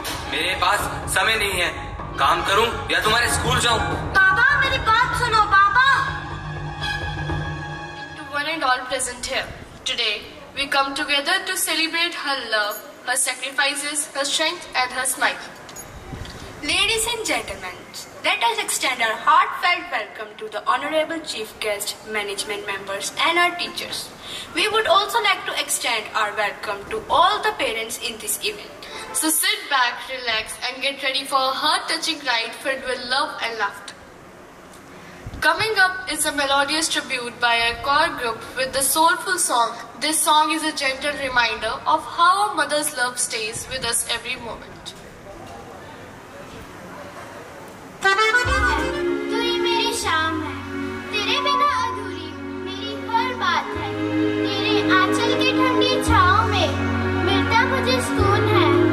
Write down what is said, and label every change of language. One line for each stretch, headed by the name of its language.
Hindi: मेरे पास समय नहीं है, काम करूं या तुम्हारे स्कूल जाऊं? बाबा मेरी बात सुनो बाबा।
English: To one and all present here today, we come together to celebrate her love, her sacrifices, her strength and her smile. Ladies and gentlemen, let us extend our heartfelt welcome to the honorable chief guest, management members and our teachers. We would also like to extend our welcome to all the parents in this event. So sit back, relax and get ready for a heart-touching ride filled with love and laughter. Coming up is a melodious tribute by a choir group with the soulful song. This song is a gentle reminder of how our mother's love stays with us every moment.
Hindi: तू ही मेरी शाम है, तेरे बिना अधूरी मेरी हर बात है। तेरे आंचल की ठंडी छाँव में मिलता मुझे सुकून है।